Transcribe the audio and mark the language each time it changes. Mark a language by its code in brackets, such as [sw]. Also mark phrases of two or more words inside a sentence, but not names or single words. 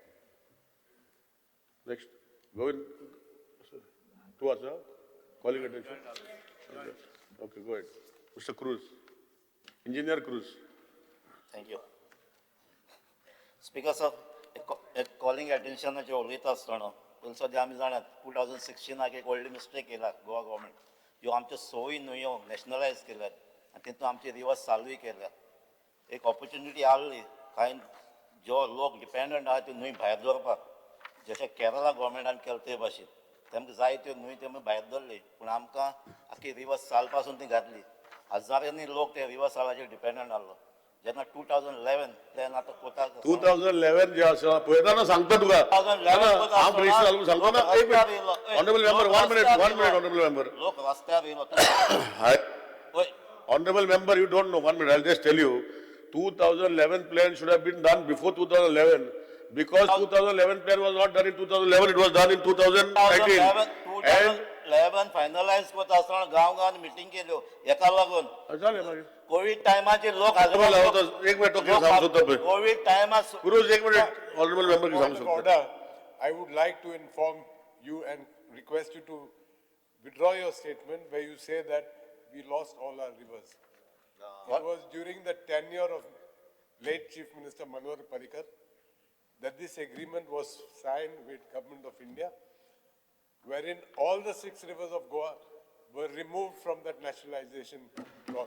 [en] Next, go in. To us, huh? Calling attention. Okay, go ahead. Mr. Cruz, Engineer Cruz. Thank you. Speaker sir, [kok] एक [en] calling attention [kok] जे उलयता आसतना पयलीं सद्या आमी जाणात 2016 एक व्हडली मिस्टेक केला गोवा गव्हर्मेंट ह्यो आमच्यो सोयी न्हंयो नॅशनलायज केल्यात आनी तितून आमचे रिवर्स चालूय केल्यात एक ऑपॉर्च्युनिटी आसली कांय जो लोक डिपेंडंट आहा त्यो न्हंय भायर दवरपाक जशें केरला गव्हर्मेंटान केलें ते भाशेन तेमकां जाय त्यो न्हंय तेमी भायर धरली पूण आमकां आख्खी रिवर्स चाल पासून ती घातली हजारांनी लोक ते रिवर्स चालाचेर डिपेंडंट आसलो जेन्ना 2011 प्लॅन आतां कोताक 2011 जे आसा पळयता ना सांगता तुका 2011 हांव मिनिस्टर जालो सांगता ना एक मिनिट [en] honorable member [kok] 1 मिनिट [en] honorable member [kok] लोक रस्त्यार येयलो वय [en] Honorable member, you don't know, 1 minute, I'll just tell you, 2011 plan should have been done before 2011. Because 2011 plan was not done in 2011, it was done in 2019. [kok] 2011 फायनलायज करता आसतना गांव मिटींग केल्यो हेका लागून झाले मागीर. कोविड टायमाचे लोक एक मिनिट ओके सांगू सोदता पळय. कोविड टायमार Guruj, एक मिनिट, [en] honorable member [kok] की सांगू [en] Point of [kok] सोदता. [en] order, I would like to inform you and request you to withdraw your statement where you say that we lost all our rivers. It was during the tenure of late Chief Minister Manohar Parrikar that this agreement was signed with Government of India, wherein all the 6 rivers of Goa were removed from that nationalization clause.